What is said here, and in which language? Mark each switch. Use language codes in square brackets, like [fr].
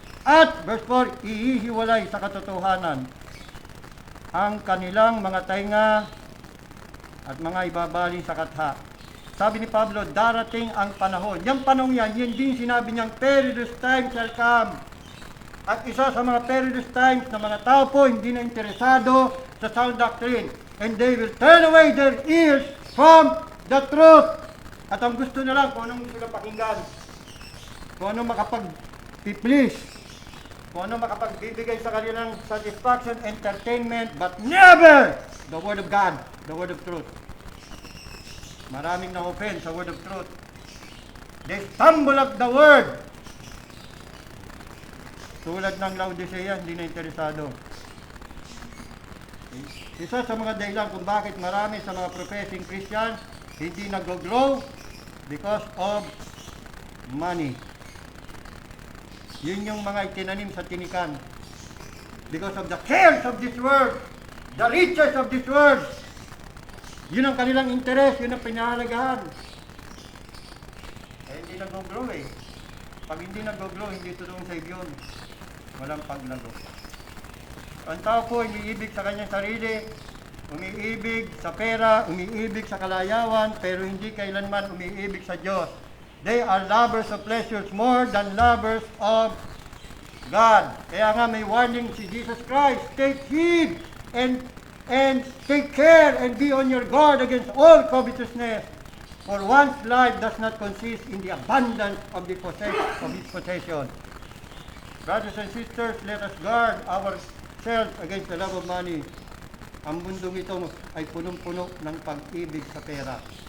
[tl] At, verse 4, ihihiwalay sa katotohanan ang kanilang mga tainga at mga ibabali sa katha. Sabi ni Pablo, darating ang panahon. Yung panahon yan, yun din sinabi niyang [en] perilous times shall come. [tl] At isa sa mga perilous times na mga tao po hindi na interesado sa sound doctrine. [en] And they will turn away their ears from the truth. [tl] At ang gusto nila, kung anong gusto nila pakinggan, kung anong makapag-please, kung anong makapagbibigay sa kanilang satisfaction, entertainment, [en] but never the Word of God, the Word of truth. [tl] Maraming na-offend sa Word of truth. [en] They stumble at the Word. [tl] Tulad ng Laodicea, hindi na interesado. Isa sa mga dahilan kung bakit marami sa mga professing Christians hindi nag-grow [en] because of money. [tl] Yun yung mga itinanim sa tinikan. [en] Because of the cares of this world, the riches of this world. [tl] Yun ang kanilang interest, yun ang pinahalagahan. Hindi nag-grow Pag hindi nag-grow, hindi totoong Savior. Walang paglago. Ang tao po umiibig sa kanyang sarili, umiibig sa pera, umiibig sa kalayawan, pero hindi kailanman umiibig sa Diyos. [en] They are lovers of pleasures more than lovers of God. [tl] Kaya nga may warning si Jesus Christ, [en] take heed and take care and be on your guard against all covetousness. For one's life does not consist in the abundance of his possession. Brothers and sisters, let us guard ourselves against the love of money. [tl] Ang mundong ito ay punong-puno ng pag-ibig sa pera.